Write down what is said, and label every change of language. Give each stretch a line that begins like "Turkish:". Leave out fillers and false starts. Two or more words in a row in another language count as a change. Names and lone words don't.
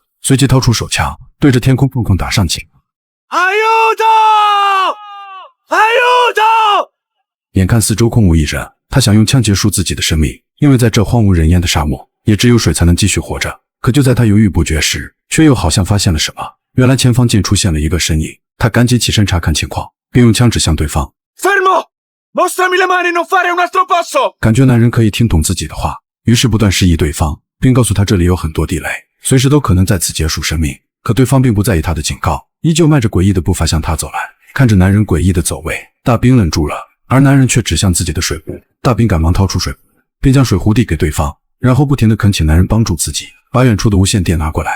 Chinese: 随即掏出手枪，对着天空疯狂打上去。眼看四周空无一人，他想用枪结束自己的生命，因为在这荒无人烟的沙漠，也只有水才能继续活着。可就在他犹豫不决时，却又好像发现了什么。原来前方竟出现了一个身影，他赶紧起身查看情况，并用枪指向对方。
Italian: Fermo! Mostrami le mani, non fare un altro passo!
Chinese: 感觉男人可以听懂自己的话，于是不断示意对方，并告诉他这里有很多地雷，随时都可能在此结束生命。可对方并不在意他的警告，依旧迈着诡异的步伐向他走来。看着男人诡异的走位，大兵愣住了，而男人却指向自己的水壶。大兵赶忙掏出水壶，并将水壶递给对方，然后不停地恳请男人帮助自己，把远处的无线电拿过来。